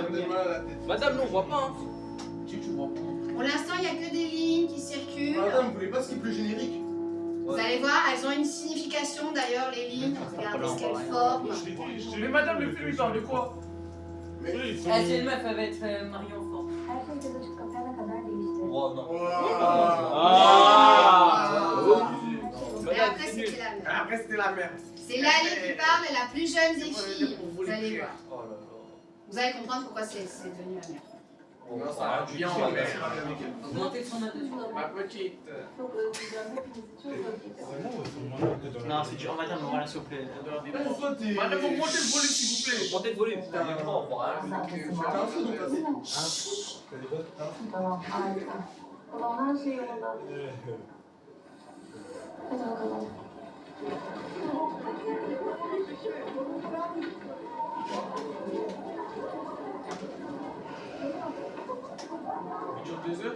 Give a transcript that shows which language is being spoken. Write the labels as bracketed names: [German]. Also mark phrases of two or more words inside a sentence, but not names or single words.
[French] Madame, non, on voit pas. Hein. Tu vois pas. Pour l'instant, il n'y a que des lignes qui circulent. Madame, vous voulez pas ce qui est plus générique? Vous allez voir, elles ont une signification d'ailleurs, les lignes. Regardez ce qu'elles forment. Mais madame, le film, il parle de quoi? Eux, ils sont... Ah, c'est une meuf, elle va être Marion Fort. [Turkish] Her şey göz açıp kapayana kadar değişti. [French] Et après, c'était la mère. Après, c'était la mère. C'est Lali qui parle, la plus jeune des filles. Vous allez voir. Vous allez comprendre pourquoi c'est devenu la mère. Non, ça va bien en mère. Augmenter son attention. Ma petite. [Turkish] Çok özleyeceğim. Hepinizi çok özleyeceğim. [French] Vraiment, ils sont moins que dans la... Non, c'est dur. Madame, voilà, s'il vous plaît. Madame, augmentez le volume, s'il vous plaît. Montez le volume. T'as un fou dans ta tête. [Turkish] Tamam, harika. Tamam, her şey yolunda. Hadi bakalım. Çok gözü.